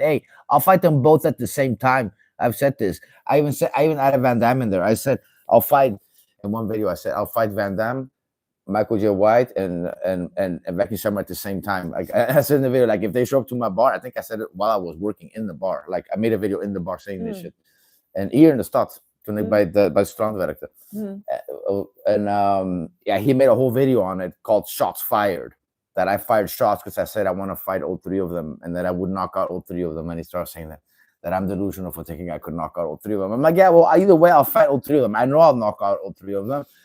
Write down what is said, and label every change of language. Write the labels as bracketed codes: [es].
[en] Hey, I'll fight them both at the same time. I've said this. I even added Van Damme in there. I said I'll fight in one video. I said I'll fight Van Damme, Michael J. White, and Becky Summer at the same time. Like I said in the video, like if they show up to my bar, I think I said it while I was working in the bar. Like I made a video in the bar saying this shit. And here in the [nl] stad, toen ik bij het strand werkte. [en] And yeah, he made a whole video on it called Shots Fired. That I fired shots because I said I want to fight all 3 of them, and that I would knock out all 3 of them. And he started saying that I'm delusional for thinking I could knock out all 3 of them. I'm like, yeah, well, either way, I'll fight all 3 of them. I know I'll knock out all 3 of them.